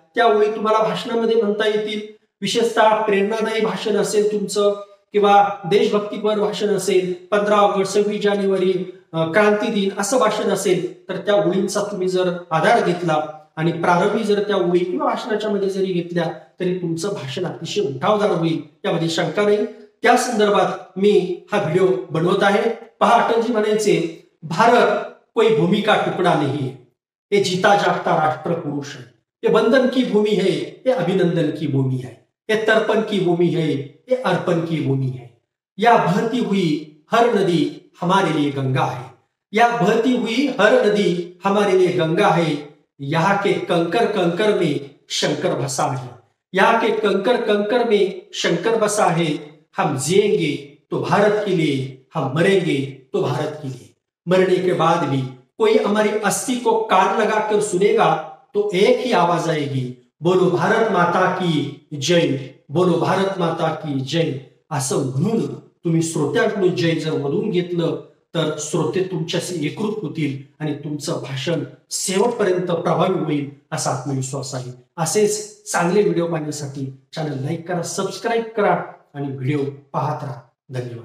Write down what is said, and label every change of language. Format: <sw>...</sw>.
<mr>त्या ओळी तुम्हाला भाषणामध्ये म्हणता येतील, विशेषतः प्रेरणादायी भाषण असेल तुमचं किंवा देशभक्तीपर भाषण असेल, 15 ऑगस्ट, 26 जानेवारी, क्रांती दिन असं भाषण असेल तर त्या ओळींचा तुम्ही जर आधार घेतला आणि प्रारंभी जर त्या ओळी किंवा भाषणाच्या मध्ये जरी घेतल्या तरी तुमचं भाषण अतिशय उठावदार होईल, यामध्ये शंका नाही। त्या संदर्भात मी हा व्हिडिओ बनवत आहे। पहा, अटलजी म्हणायचे,</mr> <hi>भारत कोई भूमि का टुकड़ा नहीं है, ये जीता जागता राष्ट्र पुरुष है, ये बंधन की भूमि है, ये अभिनंदन की भूमि है, ये तर्पण की भूमि है, ये अर्पण की भूमि है। या बहती हुई हर नदी हमारे लिए गंगा है, या बहती हुई हर नदी हमारे लिए गंगा है। यहाँ के कंकर कंकर में शंकर बसा है, यहाँ के कंकर कंकर में शंकर बसा है। हम जिएंगे तो भारत के लिए, हम मरेंगे तो भारत के लिए। मरने के बाद भी कोई हमारी अस्थि को कान लगाकर सुनेगा तो एक ही आवाज आएगी, बोलो भारत माता की जय, बोलो भारत माता की जय।</hi> <mr>असं म्हणून तुम्ही श्रोत्यांकडून जय जर मधून घेतलं तर श्रोते तुमच्याशी एकरूप होतील आणि तुमचं भाषण शेवटपर्यंत प्रभावी होईल असा आत्मविश्वास आहे। असेच चांगले व्हिडिओ पाहण्यासाठी चॅनल लाईक करा, सबस्क्राइब करा आणि व्हिडिओ पाहत राहा। धन्यवाद।</mr>